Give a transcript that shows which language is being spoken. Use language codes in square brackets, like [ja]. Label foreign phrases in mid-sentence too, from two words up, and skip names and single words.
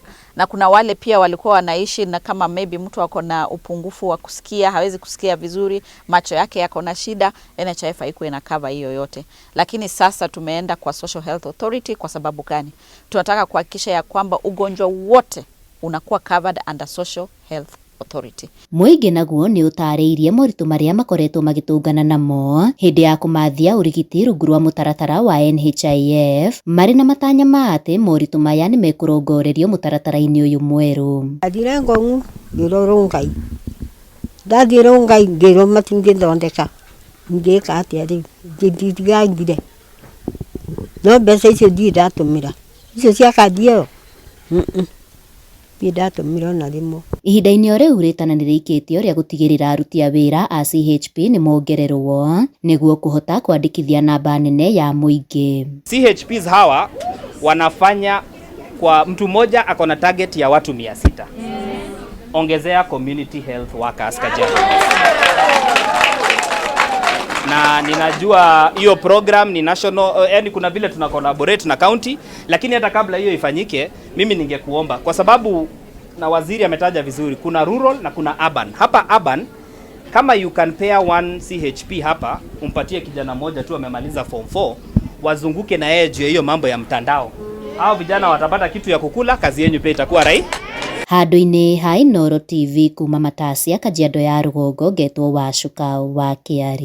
[sw] Na kuna wale pia walikuwa wanaishi na kama maybe mtu ako na upungufu wa kusikia, hawezi kusikia vizuri, macho yake yako na shida, NHIF haikuwa ina cover hiyo yote. Lakini sasa tumeenda kwa Social Health Authority. Kwa sababu gani? Tunataka kuhakikisha ya kwamba ugonjwa wote unakuwa [en] covered under Social Health Authority. [ki] Muingi naguo ni utariirie moritu maria makoretwo magitungana namo hindi ya kumathia urigiti rungu rwa mutaratara wa NHIF mari na matanya ma ati moritu maya ni mekurongorerio mutaratara-ini uyu mweru. Athire ngong'u ngirorwo Ngai, ndathire Ngai ngirwo matingithondeka, ngika atia riu ngithigangire no mbeca icio ndirĩ ndatumira icio cia kandi ĩyo ndatumira na rimwe. Ihinda-ini o riu ritana ni riikitio ria gutigirira aruti a wira a CHP ni mongererwo niguo kuhota kwandikithia namba nene ya muingi. [sw] CHPs hawa wanafanya kwa mtu mmoja akona target ya watu 600. Ongezea [en] community health workers [sw] Kajiado. Na ninajua hiyo program ni national, yani kuna vile tuna collaborate na county, lakini hata kabla hiyo ifanyike, mimi ningekuomba kwa sababu na waziri ametaja vizuri, kuna rural na kuna urban. Hapa urban, kama [en] you can pair one CHP [sw] hapa, umpatie kijana moja tu amemaliza form 4, wazunguke na yeye juu hiyo mambo ya mtandao. Hao vijana watapata kitu ya kukula, kazi yenu pia itakuwa rahisi. [ki] Handu-ini ha Inooro TV kuma Matasia, Kajiado ya Rugongo, ngetwo Wacuka wa Kiari.